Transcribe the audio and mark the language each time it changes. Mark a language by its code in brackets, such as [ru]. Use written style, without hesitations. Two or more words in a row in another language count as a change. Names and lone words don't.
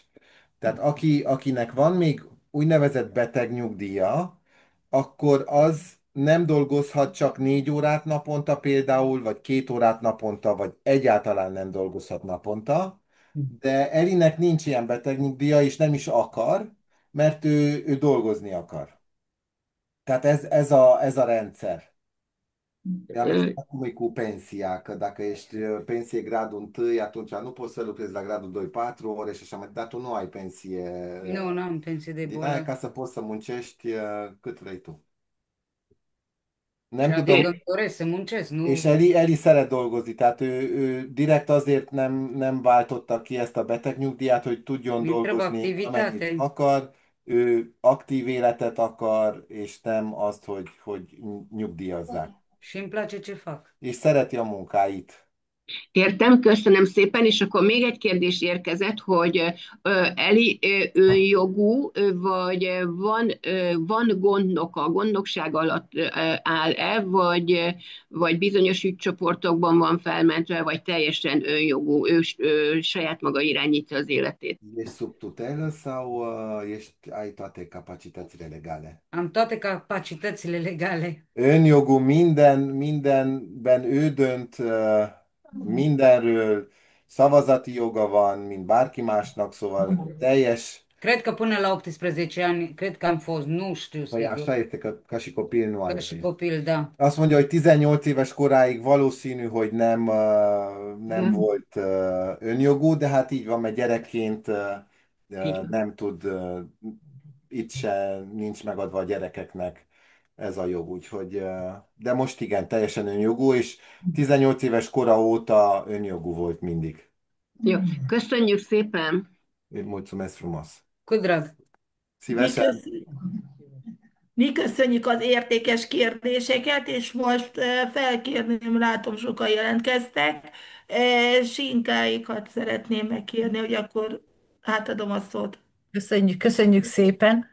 [hu] Tehát akinek van még úgynevezett beteg nyugdíja, akkor az nem dolgozhat csak 4 órát naponta például, vagy 2 órát naponta, vagy egyáltalán nem dolgozhat naponta, de Elinek nincs ilyen beteg nyugdíja, és nem is akar, mert ő dolgozni akar. Tehát ez a rendszer. [ro] Am explicat cum e cu pensia, că dacă ești pensie gradul 1, atunci nu poți să lucrezi la gradul 2 4 ore și așa mai departe, dar tu nu ai pensie Nu, nu am pensie de din aia boală. ca să poți să muncești cât vrei tu. Și [hu] Nem [ro] adică [hu] tudom, [ro] îmi doresc să muncesc, nu? [hu] és Eli szeret dolgozni, tehát ő direkt azért nem váltotta ki ezt a betegnyugdíjat, hogy tudjon [ro] Mi trebuie [hu] dolgozni amennyit [ro] activitate [hu] akar, ő aktív életet akar, és nem azt, hogy nyugdíjazzák. [ro] și îmi place ce fac. [hu] És szereti a munkáit. Értem, köszönöm szépen, és akkor még egy kérdés érkezett, hogy Eli önjogú, vagy van gondnoka, gondnokság alatt áll-e, vagy bizonyos ügycsoportokban van felmentve, vagy teljesen önjogú, ő saját maga irányítja az életét. [ro] Ești sub tutelă sau ai toate capacitățile legale? Am toate capacitățile legale. [hu] Önjogú mindenben ő dönt, mindenről, szavazati joga van, mint bárki másnak, szóval teljes. [ro] Cred că până la 18 ani, cred că am fost, nu știu Păi sigur. așa este, că ca și copil nu Ca are. și copil, da. [hu] Azt mondja, hogy 18 éves koráig valószínű, hogy nem volt önjogú, de hát így van, mert gyerekként nem tud, itt se nincs megadva a gyerekeknek ez a jog, úgyhogy, de most igen, teljesen önjogú, és 18 éves kora óta önjogú volt mindig. Jó, köszönjük szépen! [ro] Mulțumesc frumos! Cu drag. [hu] Szívesen! Mi köszönjük az értékes kérdéseket, és most felkérném, látom, sokan jelentkeztek, Sinkáikat szeretném megkérni, hogy akkor átadom a szót. Köszönjük szépen.